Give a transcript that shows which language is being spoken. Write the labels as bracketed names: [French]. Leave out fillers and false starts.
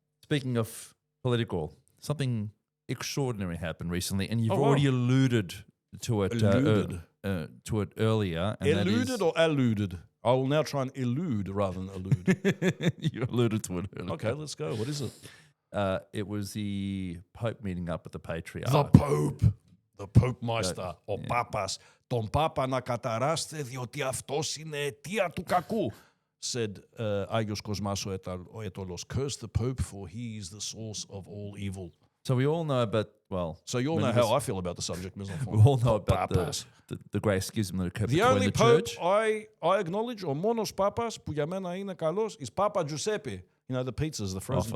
[English] Speaking of political, something extraordinary happened recently, and you've already alluded to it. To it earlier. And eluded or alluded? I will now try and elude rather than allude. You alluded to it earlier. Okay, let's go. What is it? It was the Pope meeting up with the Patriarch. The Pope Meister, or Papas. [Greek] Τον Πάπα να καταράστε διότι αυτός είναι αιτία του κακού. [English] Said Άγιος Κοσμάς ο Αιτωλός. Curse the Pope for he is the source of all evil. So we all know about, well... So you all know how I feel about the subject, [French] mes enfants. [English] We all know about the great schism that occurred between the church. The only Pope I acknowledge, [Greek] ο μόνος Πάπας που για μένα είναι καλός, [English] is Papa Giuseppe. You know, the pizzas, the frozen pizzas.